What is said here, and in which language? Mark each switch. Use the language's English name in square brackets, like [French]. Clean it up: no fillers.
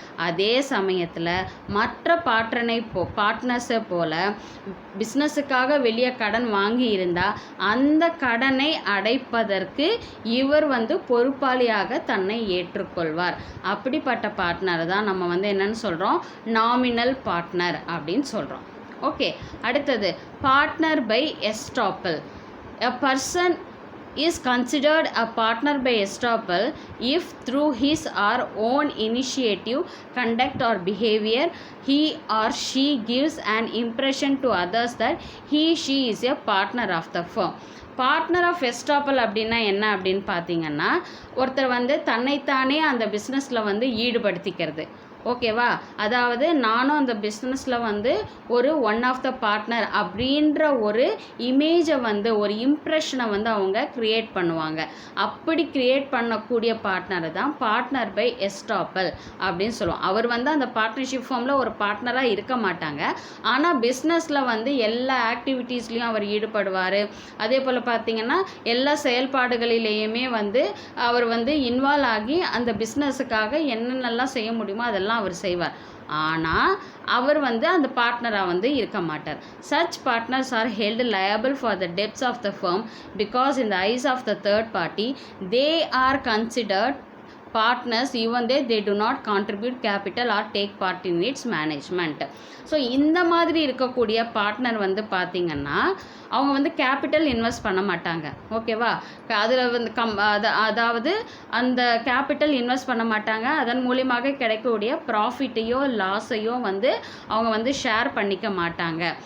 [Tamil] அதே சமயத்தில் மற்ற பார்ட்னர்ஸை போல் பிஸ்னஸுக்காக வெளியே கடன் வாங்கி இருந்தால் அந்த கடனை அடைப்பதற்கு இவர் வந்து பொறுப்பாளியாக தன்னை ஏற்றுக்கொள்வார். அப்படிப்பட்ட பார்ட்னர் தான் நம்ம வந்து என்னன்னு சொல்கிறோம், நாமினல் பார்ட்னர் அப்படின்னு சொல்கிறோம். ஓகே, அடுத்தது partner by estoppel. [English] A person is considered a partner by estoppel if through his or own initiative, conduct or behavior he or she gives an impression to others that she is a partner of the firm. [Tamil] Partner of estoppel அப்படின்னா என்ன அப்படின்னு பார்த்தீங்கன்னா, ஒருத்தர் வந்து தன்னைத்தானே அந்த பிஸ்னஸில் வந்து ஈடுபடுத்திக்கிறது. ஓகேவா, அதாவது நானும் அந்த பிஸ்னஸில் வந்து ஒரு ஒன் ஆஃப் த பார்ட்னர் அப்படின்ற ஒரு இமேஜை வந்து ஒரு இம்ப்ரெஷனை வந்து அவங்க க்ரியேட் பண்ணுவாங்க. அப்படி க்ரியேட் பண்ணக்கூடிய பார்ட்னரை தான் பார்ட்னர் பை எஸ்டாப்பல் அப்படின்னு சொல்லுவோம். அவர் வந்து அந்த பார்ட்னர்ஷிப் ஃபார்மில் ஒரு பார்ட்னராக இருக்க மாட்டாங்க. ஆனால் பிஸ்னஸில் வந்து எல்லா ஆக்டிவிட்டீஸ்லேயும் அவர் ஈடுபடுவார். அதே போல் பார்த்திங்கன்னா எல்லா செயல்பாடுகளிலேயுமே வந்து அவர் வந்து இன்வால்வ் ஆகி அந்த பிஸ்னஸுக்காக என்னென்னலாம் செய்ய முடியுமோ அதெல்லாம் அவர் செய்வார். ஆனால் அவர் வந்து அந்த பார்ட்னராக வந்து இருக்க மாட்டார். [English] Such partners are held liable for the debts of the firm because in the eyes of the third party they are considered partners even they do not contribute capital or take part in its management. [Tamil] So இந்த மாதிரி இருக்கக்கூடிய partner வந்து பார்த்திங்கன்னா அவங்க வந்து capital invest பண்ண மாட்டாங்க. ஓகேவா? அதில் வந்து அதாவது அந்த கேபிட்டல் இன்வெஸ்ட் பண்ண மாட்டாங்க. அதன் மூலியமாக கிடைக்கக்கூடிய ப்ராஃபிட்டையோ லாஸையோ வந்து அவங்க வந்து ஷேர் பண்ணிக்க மாட்டாங்க.